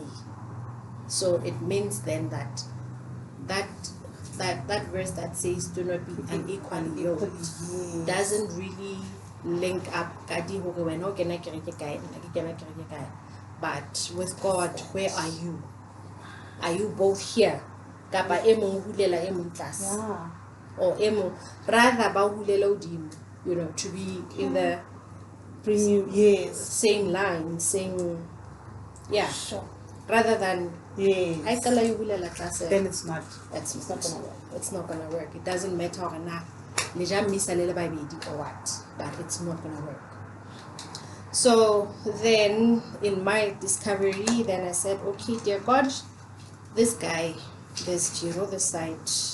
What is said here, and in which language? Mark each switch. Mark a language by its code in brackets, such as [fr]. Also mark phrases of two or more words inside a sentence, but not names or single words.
[en] So it means then that verse that says do not be unequally yoked doesn't really link up. But with God, where are you? Are you both here? [st] Kapa emong hulela emong tlase. [en] Yeah. [st] Or emo rather ba hulela hodimo, [en] to be in the Bring you same line, same Sure. rather than Yes. I tell you [st] hulela tlase. [en] Then it's not. It's not gonna work. It's not gonna work. It doesn't matter or not. Or what, but it's not gonna work. So then in my discovery, then I said, okay, dear God, this guy, there's Jiro the site.